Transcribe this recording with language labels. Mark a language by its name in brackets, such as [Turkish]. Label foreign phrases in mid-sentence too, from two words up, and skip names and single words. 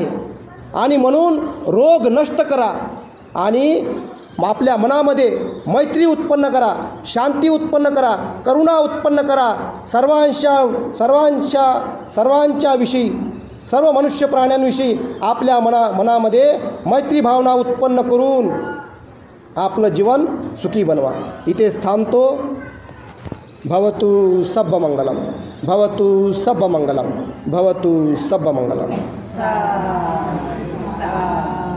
[Marathi] आणि म्हणून रोग नष्ट करा आणि आपल्या मनामध्ये मैत्री उत्पन्न करा, शांती उत्पन्न करा, करुणा उत्पन्न करा. सर्वांच्या विषयी सर्व मनुष्य प्राण्यांविषयी आपल्या मनामध्ये मैत्री भावना उत्पन्न करून आपलं जीवन सुखी बनवा. इथेच थांबतो. [Pali] भवतु सब्ब मंगलम, भवतु सब्ब मंगलम, भवतु सब्ब मंगलम.